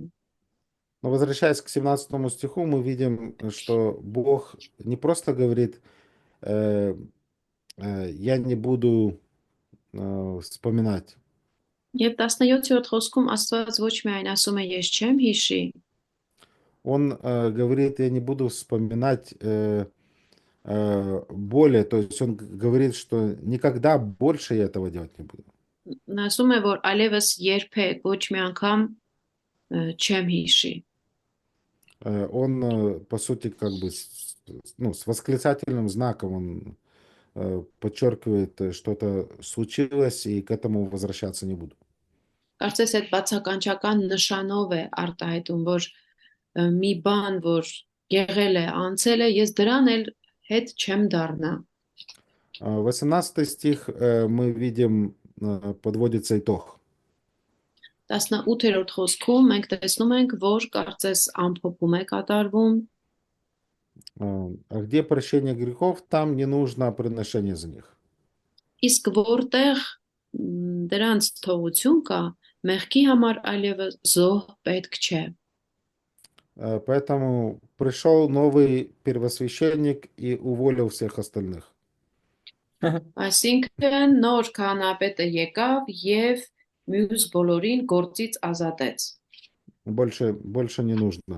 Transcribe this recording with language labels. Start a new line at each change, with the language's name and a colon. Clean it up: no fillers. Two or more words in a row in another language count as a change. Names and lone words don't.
Russian: Но возвращаясь к 17 стиху, мы видим, что Бог не просто говорит, я не буду вспоминать.
Armenian: Եվ 17-րդ խոսքում Աստված ոչ միայն ասում է ես չեմ հիշի,
Russian: Он говорит, я не буду вспоминать боли, то есть он говорит, что никогда больше я этого делать не буду.
Armenian: նա ասում է, որ այլևս երբեք ոչ մի անգամ չեմ հիշի։
Russian: Он, по сути, как бы ну, с восклицательным знаком он подчеркивает, что-то случилось, и к этому возвращаться не буду.
Armenian: Կարծես այդ բացականչական նշանով է արտահայտում, որ մի բան, որ եղել է, անցել է, ես դրան էլ հետ չեմ դառնա։
Russian: 18 стих мы видим, подводится итог.
Armenian: 18-րդ խոսքում մենք տեսնում ենք, որ կարծես ամփոփում է կատարվում,
Russian: А где прощение грехов, там не нужно приношение за них.
Armenian: Իսկ որտեղ դրանց թողություն կա, մեղքի համար այլևս զոհ պետք չէ։
Russian: Поэтому пришел новый первосвященник и уволил всех остальных.
Armenian: Այսինքն նոր քահանապետը եկավ եւ մյուս բոլորին գործից ազատեց։
Russian: Больше не нужно.